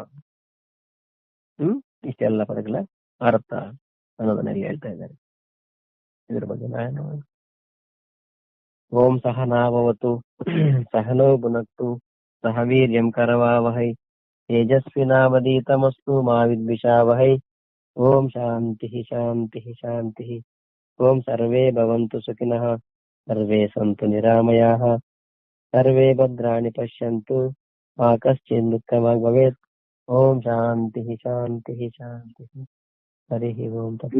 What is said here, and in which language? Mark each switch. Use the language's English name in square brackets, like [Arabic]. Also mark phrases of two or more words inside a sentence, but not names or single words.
[Kannada] ಇಷ್ಟೆಲ್ಲ ಪದಗಳ ಅರ್ಥ ಅನ್ನೋದನ್ನೆಲ್ಲ ಹೇಳ್ತಾ ಇದ್ದಾರೆ. ಇದ್ರ ಬಗ್ಗೆ ನಾನು [Sanskrit] ಓಂ ಸಹನಾವವತು ಸಹನೋ ಭುನಕ್ತು ಸಹ ವೀರ್ಯಂ ಕರವಾವಹೈ ತೇಜಸ್ವಿನಾವಧೀತಮಸ್ತು ಮಾ ವಿದ್ವಿಷಾವಹೈ. ಓಂ ಶಾಂತಿ ಶಾಂತಿ ಶಾಂತಿ. ಓಂ ಸರ್ವೇ ಭವಂತು ಸುಖಿನಃ, ಸರ್ವೇ ಸಂತು ನಿರಾಮಯಾಃ, ಸರ್ವೇ ಭದ್ರಾಣಿ ಪಶ್ಯಂತು, ಮಾ ಕಶ್ಚಿತ್ ದುಃಖವಾಗ್ ಭವೇತ್. ಓಂ ಶಾಂತಿ ಶಾಂತಿ ಶಾಂತಿ. ಹರಿ ಓಂ.